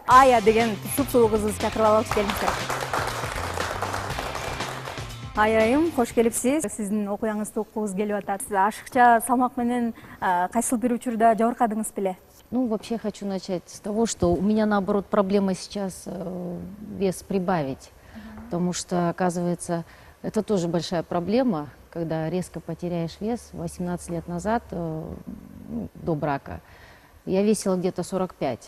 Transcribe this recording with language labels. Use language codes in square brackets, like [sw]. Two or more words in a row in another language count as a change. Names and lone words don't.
[ky] Ая деген суп-сулуу кызыбызды чакырып алып келиңиздер. Ая айым, кош келипсиз. Сиздин окуяңызды уккубуз келип атат. Сиз ашыкча салмак менен кайсыл бир учурда жабыркадыңыз беле? [ru] Ну, вообще хочу начать с того, что у меня, наоборот, проблема сейчас вес прибавить. Потому что, оказывается, это тоже большая проблема, когда резко потеряешь вес. 18 лет назад, до брака, я весила где-то 45.